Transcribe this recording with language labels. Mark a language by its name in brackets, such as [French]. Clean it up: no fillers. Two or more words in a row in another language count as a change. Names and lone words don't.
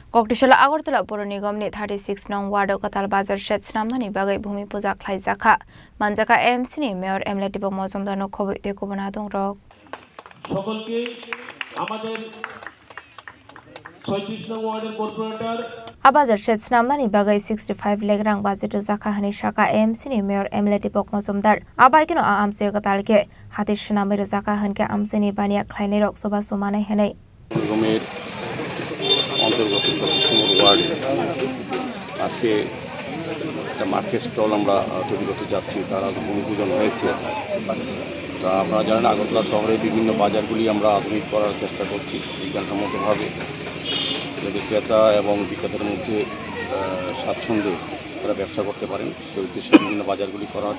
[Kok Borok] Koktishala Agartala Puro Nigam ni 36 nong Wardo Katal Bazar Shed Snamnani Bagai Bhumi Puja Khlaijaka Manjaka MC ni Mayor Emlet Dibok Mozumdar no Khoboi te Kobana Dongrok [Bangla] সকলকে আমাদের 36 নং ওয়ার্ডের কর্পোরেটর [Kok Borok] Abazar Shed Snamnani Bagai 65 legrang budget Zaka Hani Shaka MC ni Mayor Emlet Dibok Mozumdar Abai kino amse Katal ke Hatish Namir Zaka Hanke Amseni Bania Klainerok Soba Sumane Henei [Bangla] নিগমের অন্তর্গত 36 নম্বর ওয়ার্ডে আজকে একটা [English] market stall [Bangla] আমরা তৈরি করতে যাচ্ছি। তার ভূমি পূজন হয়েছে। তা আপনারা জানেন আগরতলা শহরে বিভিন্ন বাজারগুলি আমরা আধুনিক করার চেষ্টা করছি বিজ্ঞানসম্মতভাবে, যাতে ক্রেতা এবং বিক্রেতার মধ্যে স্বাচ্ছন্দ্যে তারা ব্যবসা করতে পারেন সেই উদ্দেশ্যে বিভিন্ন বাজারগুলি করা হচ্ছে।